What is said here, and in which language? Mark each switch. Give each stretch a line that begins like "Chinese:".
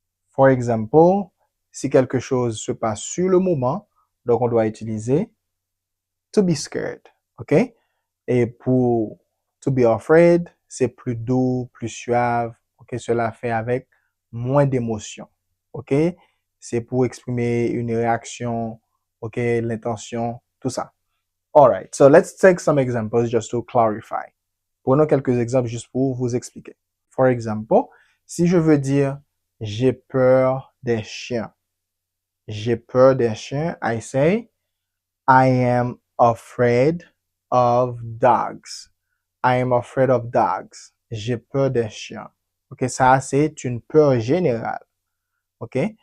English: For example,
French: si quelque chose se passe sur le moment, donc on doit utiliser to be scared. OK? Et pour to be afraid, c'est plus doux, plus suave. OK? Cela fait avec moins d'émotion. OK? C'est pour exprimer une réaction, OK? L'intention, tout ça. All right.
English: So let's take some examples just to clarify.
French: Prenons quelques exemples juste pour vous expliquer.
English: For example,
French: si je veux dire j'ai peur des chiens. J'ai peur des chiens,
English: I say I am afraid of dogs. I am afraid of dogs.
French: J'ai peur des chiens. OK, ça c'est une peur générale. OK?